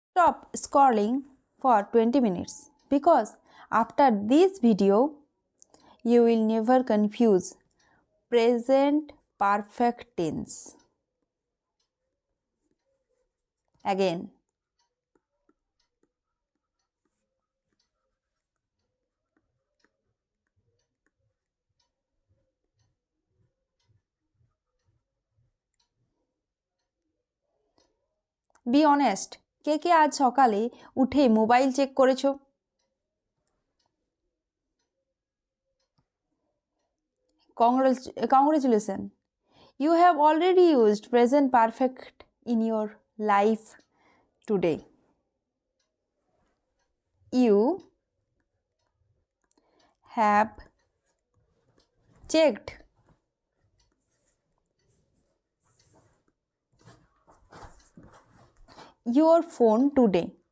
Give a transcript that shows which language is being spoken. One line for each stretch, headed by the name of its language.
English: Stop scrolling for 20 minutes because after this video you will never confuse present perfect tense. Again, be honest,
Bangla: কে কে আজ সকালে উঠে mobile check করেছো?
English: Congratulations, you have already used present perfect in your life today. You have checked your phone today.